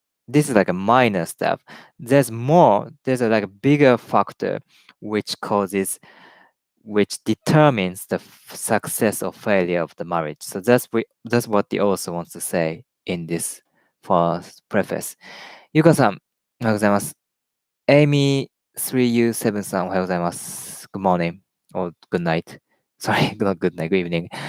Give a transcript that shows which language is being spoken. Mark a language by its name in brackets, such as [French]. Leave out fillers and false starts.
[English] This is like a minor step. There's more. There's a like a bigger factor which causes, which determines the success or failure of the marriage. So that's what the author wants to say in this first preface. [Japanese] ゆかさん、おはようございます。Amy3U7 さん、おはようございます。 [English] Good morning or good night. Sorry, not good night, good evening.